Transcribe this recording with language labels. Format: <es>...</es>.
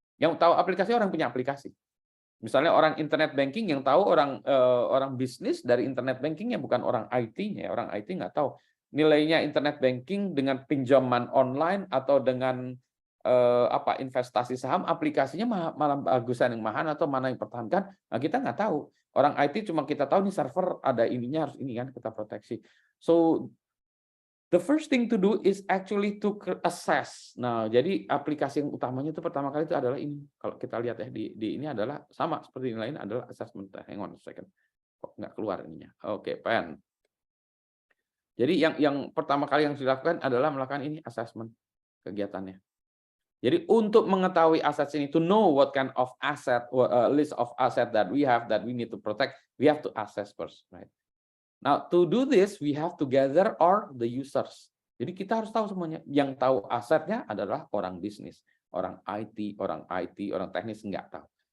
<id>Yang tahu aplikasi orang punya aplikasi. Misalnya orang internet banking yang tahu orang bisnis dari internet bankingnya, bukan orang IT-nya. Orang IT nggak tahu nilainya internet banking dengan pinjaman online atau dengan investasi saham, aplikasinya malah bagusan yang mana atau mana yang pertahankan, nah kita nggak tahu. Orang IT cuma kita tahu nih server ada ininya harus ini kan kita proteksi.</id> <en>So the first thing to do is actually to assess.</en> <id>Nah, jadi aplikasi yang utamanya itu pertama kali itu adalah ini. Kalau kita lihat ya di ini adalah sama seperti yang lain adalah assessment.</id> <en>Hang on a second.</en> <id>Kok nggak keluar ininya? Oke, pen. Jadi yang pertama kali yang dilakukan adalah melakukan ini assessment kegiatannya. Jadi untuk mengetahui aset ini,</id> <en>to know what kind of asset, list of asset that we need to protect, we have to assess first, right? Now to do this, we have to gather all the users.</en> <id>Jadi kita harus tahu semuanya. Yang tahu asetnya adalah orang bisnis, orang IT, orang teknis nggak tahu.</id>